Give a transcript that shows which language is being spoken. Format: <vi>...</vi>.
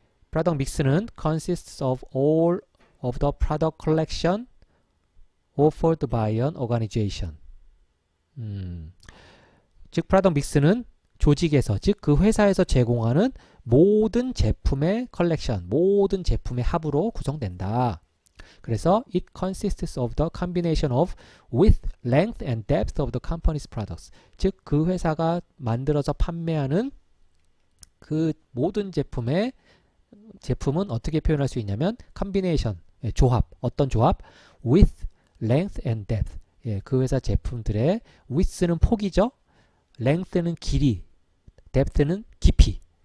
<en>product mix는 consists of all of the product collection offered by an organization.</en> <ko>즉 product mix는 조직에서, 즉 그 회사에서 제공하는 모든 제품의 컬렉션, 모든 제품의 합으로 구성된다. 그래서</ko> <en>it consists of the combination of width, length and depth of the company's products.</en> <ko>즉 그 회사가 만들어서 판매하는 그 모든 제품은 어떻게 표현할 수 있냐면 combination, 조합, 어떤 조합?</ko> <en>width, length and depth.</en> <ko>그 회사 제품들의 width는 폭이죠. length는 길이, depth는 깊이.</ko>